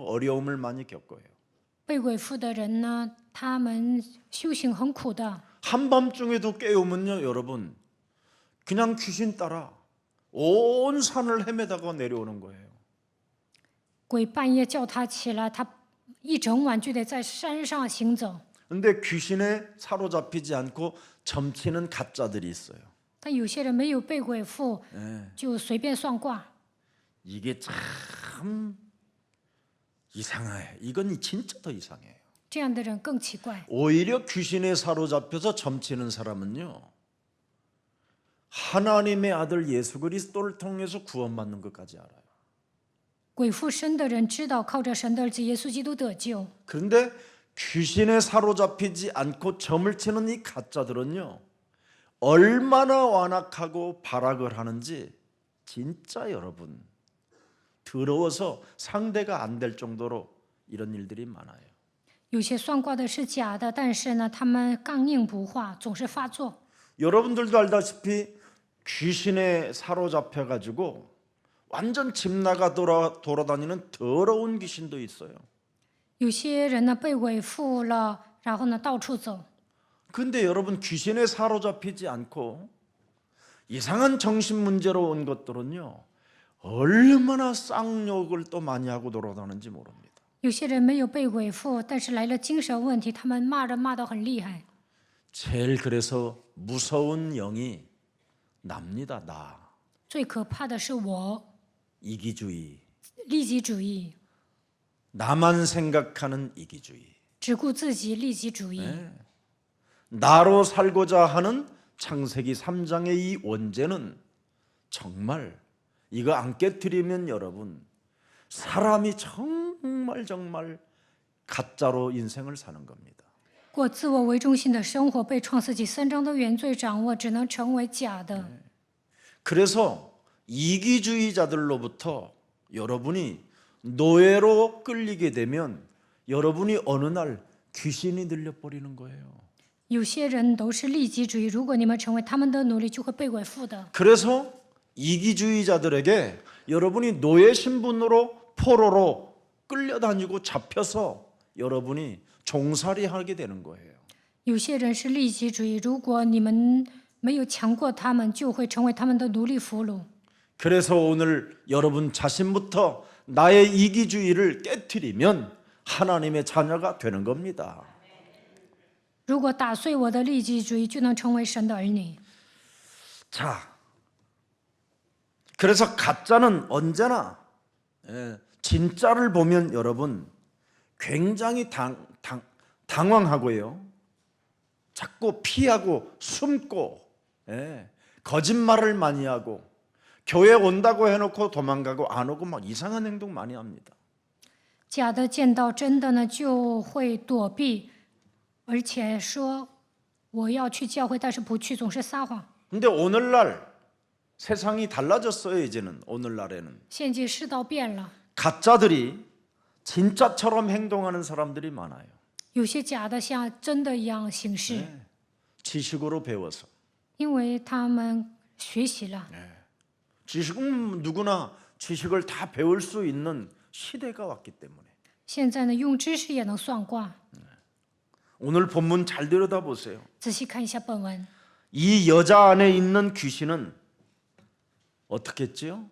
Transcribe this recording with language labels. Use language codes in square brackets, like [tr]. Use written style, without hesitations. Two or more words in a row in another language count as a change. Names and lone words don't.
[ko] 어려움을 많이 겪어요. [zh] 被鬼附的人呢，他们修行很苦的。 [ko] 한밤중에도 깨우면요, 여러분, 그냥 귀신 따라 온 산을 헤매다가 내려오는 거예요. [zh] 鬼半夜叫他起来，他一整晚就得在山上行走。 [ko] 근데 귀신에 사로잡히지 않고 점치는 가짜들이 있어요. [zh] 但有些人没有被鬼附，就随便算卦。 [ko] 이게 참 이상해. 이건 진짜 더 이상해요. [zh] 这样的人更奇怪。 [ko] 오히려 귀신에 사로잡혀서 점치는 사람은요, 하나님의 아들 예수 그리스도를 통해서 구원받는 것까지 알아요. [zh] 鬼附身的人知道靠着神的儿子耶稣基督得救， [ko] 그런데 귀신에 사로잡히지 않고 점을 치는 이 가짜들은요, 얼마나 완악하고 발악을 하는지 진짜 여러분 더러워서 상대가 안 될 정도로 이런 일들이 많아요. [zh] 有些算卦的是假的，但是呢，他们刚硬不化，总是发作。 [ko] 여러분들도 알다시피 귀신에 사로잡혀 가지고 완전 집 나가 돌아다니는 더러운 귀신도 있어요. [zh] 有些人呢被鬼附了，然后呢到处走。 [ko] 근데 여러분 귀신에 사로잡히지 않고 이상한 정신 문제로 온 것들은요, 얼마나 쌍욕을 또 많이 하고 돌아다니는지 모릅니다. [zh] 有些人没有被鬼附，但是来了精神问题，他们骂人骂得很厉害。 [ko] 제일 그래서 무서운 영이 납니다. 나. [zh] 最可怕的是我， [ko] 이기주의. [zh] 利己主义， [ko] 나만 생각하는 이기주의. [zh] 只顾自己，利己主义。 [ko] 나로 살고자 하는 창세기 3장의 이 원죄는 정말 이거 안 깨뜨리면 여러분 사람이 정말 가짜로 인생을 사는 겁니다. [zh] 过自我为中心的生活被创世纪3章的原罪掌握，只能成为假的。 [ko] 그래서 이기주의자들로부터 여러분이 노예로 끌리게 되면 여러분이 어느 날 귀신이 들려버리는 거예요. [zh] 有些人都是利己主义，如果你们成为他们的奴隶，就会被鬼附的。 [ko] 그래서 이기주의자들에게 여러분이 노예 신분으로 포로로 끌려다니고 잡혀서 여러분이 종살이하게 되는 거예요. [zh] 有些人是利己主义，如果你们没有强过他们，就会成为他们的奴隶俘虏。 [ko] 그래서 오늘 여러분 자신부터 나의 이기주의를 깨트리면 하나님의 자녀가 되는 겁니다. [zh] 如果打碎我的利己主义，就能成为神的儿女。 [ko] 자, 그래서 가짜는 언제나 진짜를 보면 여러분 굉장히 당황하고요. 자꾸 피하고 숨고 거짓말을 많이 하고 교회 온다고 해놓고 도망가고 안 오고 막 이상한 행동 많이 합니다. [zh] 假的见到真的呢，就会躲避，而且说我要去教会，但是不去，总是撒谎。 [ko] 근데 오늘날 세상이 달라졌어요. 이제는 오늘날에는 [zh] 现今世道变了， [ko] 가짜들이 진짜처럼 행동하는 사람들이 많아요. [zh] 有些假的像真的一样行事， [ko] 지식으로 배워서. [zh] 因为他们学习了。 [ko] 지식은 누구나 지식을 다 배울 수 있는 시대가 왔기 때문에. [zh] 现在呢，用知识也能算卦。 [ko] 오늘 본문 잘 들여다보세요. [zh] 仔细看一下本文， [ko] 이 여자 안에 있는 귀신은 어떻게 했지요?